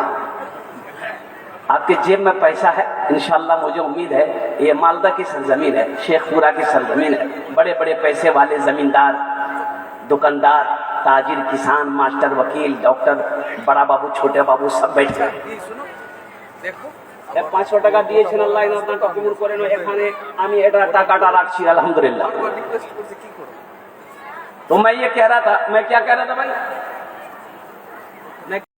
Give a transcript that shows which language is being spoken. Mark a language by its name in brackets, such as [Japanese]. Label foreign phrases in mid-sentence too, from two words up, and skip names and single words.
[Urdu] آپ کے جیب میں پیسہ ہے انشاءاللہ، مجھے امید ہے یہ مالدہ کی سرزمین ہے، شیخ پورہ کی سرزمین ہے. بڑے بڑے پیسے والے زمیندار، دکاندار، تاجر، کسان، ماسٹر، وکیل، ڈاکٹر، بڑا بابو، چھوٹے بابو سب بیٹھے ہیں. [Bangla] 500 টাকা দিয়েছেন, আল্লাহ আপনাকে কবুল করেন. এখানে আমি এটা টাকাটা রাখছি আলহামদুলিল্লাহ. [Urdu] تو میں یہ کہہ رہا تھا، میں کیا کہہ رہا تھا بھائی؟